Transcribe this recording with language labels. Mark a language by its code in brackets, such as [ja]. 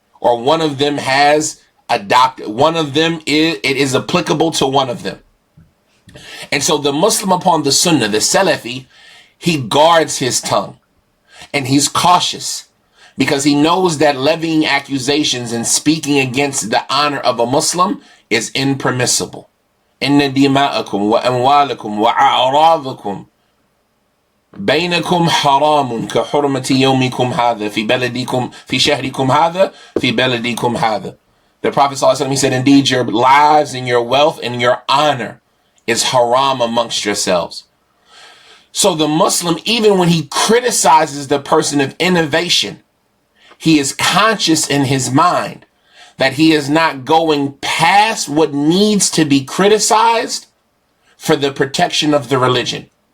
[en] Or one of them has adopted. One of them, it is applicable to one of them. And so the Muslim upon the Sunnah, the Salafi, he guards his tongue. And he's cautious. Because he knows that levying accusations and speaking against the honor of a Muslim is impermissible. [ar] Inna dima'akum wa amwalakum wa a'radakum بينكم حرام كحرمة يومكم هذا في بلدكم في شهركم هذا في بلدكم هذا. [en] The Prophet ﷺ, he said, indeed, your lives and your wealth and your honor is haram amongst yourselves. So the Muslim, even when he criticizes the person of innovation, he is conscious in his mind that he is not going past what needs to be criticized for the protection of the religion.